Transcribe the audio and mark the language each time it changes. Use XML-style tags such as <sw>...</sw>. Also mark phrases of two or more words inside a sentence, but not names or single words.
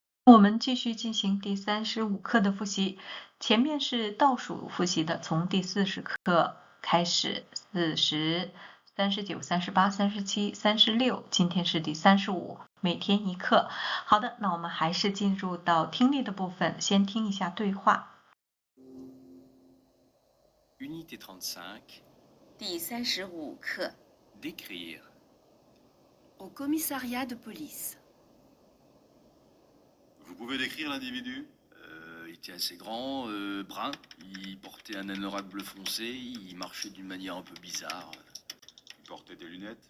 <zh>我们继续进行第35课的复习，前面是倒数复习的，从第40课开始，40、39、38、37、36，今天是第35，每天一课。好的，那我们还是进入到听力的部分，先听一下对话。</zh> <fr>Unité 35.</fr> <zh>第35课</zh> <fr>Décrire. au commissariat de police. Vous pouvez décrire l'individu? Il était assez grand, brun, il portait un anorak bleu foncé, il marchait d'une manière un peu bizarre. Il portait des lunettes?</fr>